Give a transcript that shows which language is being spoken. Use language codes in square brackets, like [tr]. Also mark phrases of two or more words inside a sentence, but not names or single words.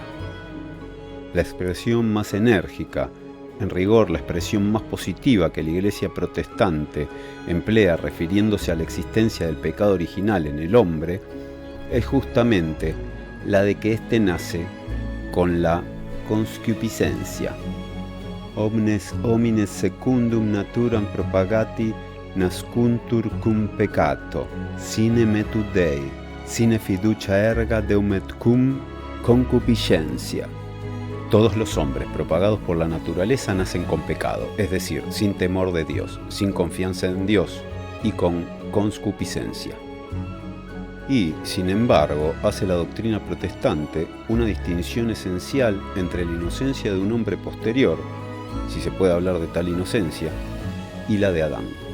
[es] La expresión más enérgica, en rigor la expresión más positiva que la Iglesia protestante emplea refiriéndose a la existencia del pecado original en el hombre, es justamente la de que éste nace con la concupiscencia. [la] Omnes homines secundum naturam propagati nascuntur cum peccato, sine metu Dei, sine fiducia erga deum et cum concupiscencia. [es] Todos los hombres propagados por la naturaleza nacen con pecado, es decir, sin temor de Dios, sin confianza en Dios y con concupiscencia. Y, sin embargo, hace la doctrina protestante una distinción esencial entre la inocencia de un hombre posterior, si se puede hablar de tal inocencia, y la de Adán.